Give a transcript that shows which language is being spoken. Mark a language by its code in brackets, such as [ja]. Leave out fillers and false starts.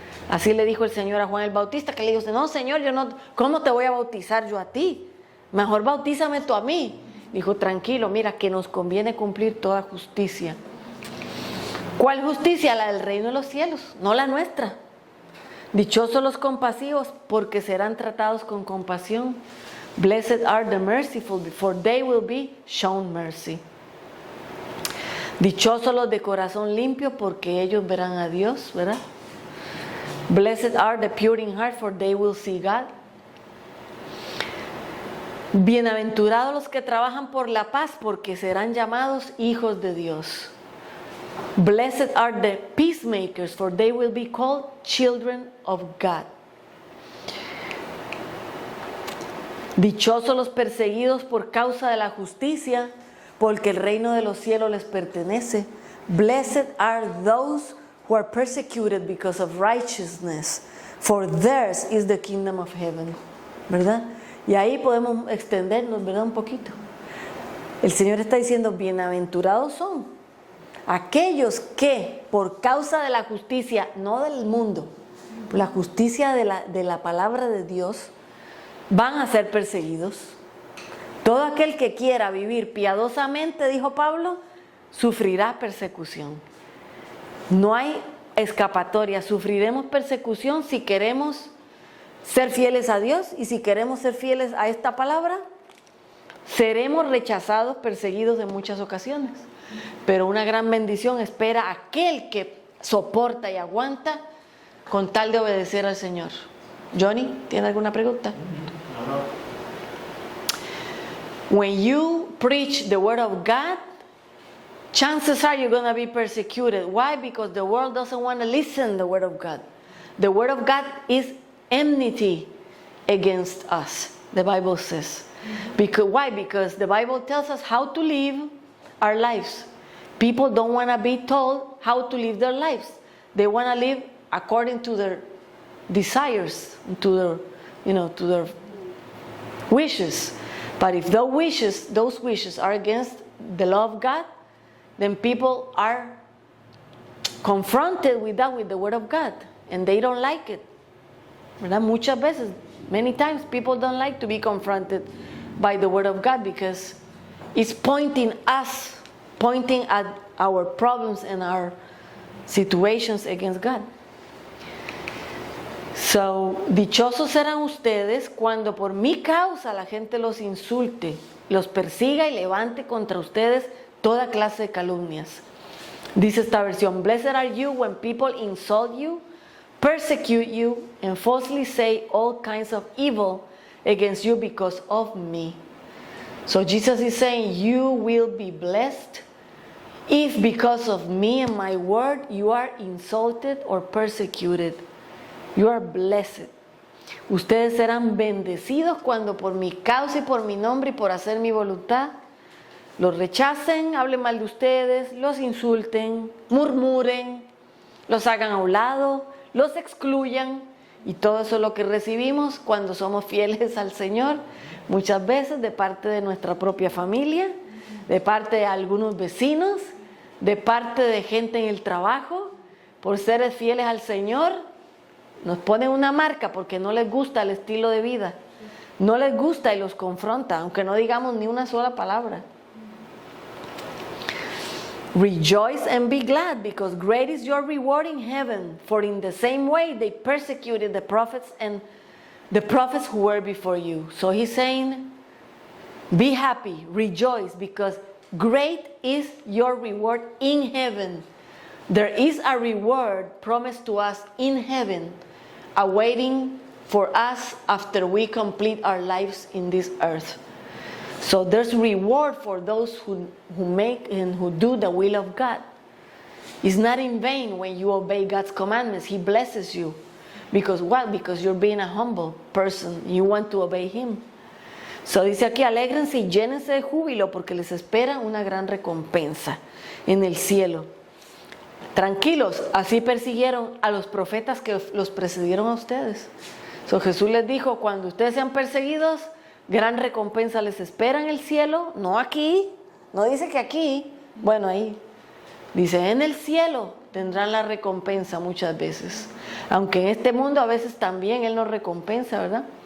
[es] Así le dijo el Señor a Juan el Bautista, que le dijo, no Señor, ¿cómo te voy a bautizar yo a ti? Mejor bautízame tú a mí. Dijo, tranquilo, mira, que nos conviene cumplir toda justicia. ¿Cuál justicia? La del reino de los cielos, no la nuestra. Dichosos los compasivos, porque serán tratados con compasión. [en] Blessed are the merciful, for they will be shown mercy. [es] Dichosos los de corazón limpio, porque ellos verán a Dios, ¿verdad? [en] Blessed are the pure in heart, for they will see God. [es] Bienaventurados los que trabajan por la paz, porque serán llamados hijos de Dios. [en] Blessed are the peacemakers, for they will be called children of God. [es] Dichosos los perseguidos por causa de la justicia, porque el reino de los cielos les pertenece. [en] Blessed are those who are persecuted because of righteousness, for theirs is the kingdom of heaven. [es] ¿Verdad? Y ahí podemos extendernos, ¿verdad? Un poquito. El Señor está diciendo, bienaventurados son aquellos que por causa de la justicia, no del mundo, la justicia de la palabra de Dios, van a ser perseguidos. Todo aquel que quiera vivir piadosamente, dijo Pablo, sufrirá persecución. No hay escapatoria, sufriremos persecución si queremos ser fieles a Dios y si queremos ser fieles a esta palabra. Seremos rechazados, perseguidos en muchas ocasiones, pero una gran bendición espera a aquel que soporta y aguanta con tal de obedecer al Señor. Johnny, ¿tiene alguna pregunta? [en] When you preach the word of God, chances are you're going to be persecuted. Why? Because the world doesn't want to listen to the word of God. The word of God is enmity against us, the Bible says. Why? Because the Bible tells us how to live our lives. People don't want to be told how to live their lives. They want to live according to their desires, to their wishes. But if those wishes are against the law of God, then people are confronted with that, with the word of God, and they don't like it. [es] ¿Verdad? Muchas veces, [en] many times, people don't like to be confronted by the word of God because it's pointing at our problems and our situations against God. [es] So, dichosos serán ustedes cuando por mi causa la gente los insulte, los persiga y levante contra ustedes toda clase de calumnias. Dice esta versión, [en] blessed are you when people insult you, persecute you, and falsely say all kinds of evil against you because of me. So Jesus is saying you will be blessed if because of me and my word you are insulted or persecuted. You are blessed. [es] Ustedes serán bendecidos cuando por mi causa y por mi nombre y por hacer mi voluntad los rechacen, hablen mal de ustedes, los insulten, murmuren, los hagan a un lado, los excluyan. Y todo eso es lo que recibimos cuando somos fieles al Señor, muchas veces de parte de nuestra propia familia, de parte de algunos vecinos, de parte de gente en el trabajo. Por ser fieles al Señor, nos ponen una marca porque no les gusta el estilo de vida, no les gusta y los confronta, aunque no digamos ni una sola palabra. [en] Rejoice and be glad, because great is your reward in heaven, for in the same way they persecuted the prophets and the prophets who were before you. So he's saying, be happy, rejoice, because great is your reward in heaven. There is a reward promised to us in heaven, awaiting for us after we complete our lives in this earth. So there's reward for those who make and who do the will of God. It's not in vain when you obey God's commandments. He blesses you. Because what? Because you're being a humble person. You want to obey Him. [es] So dice aquí, alégrense y llénense de júbilo porque les espera una gran recompensa en el cielo. Tranquilos, así persiguieron a los profetas que los precedieron a ustedes. So Jesús les dijo, cuando ustedes sean perseguidos, gran recompensa les espera en el cielo, no aquí, no dice que aquí, bueno ahí, dice en el cielo tendrán la recompensa muchas veces, aunque en este mundo a veces también Él nos recompensa, ¿verdad?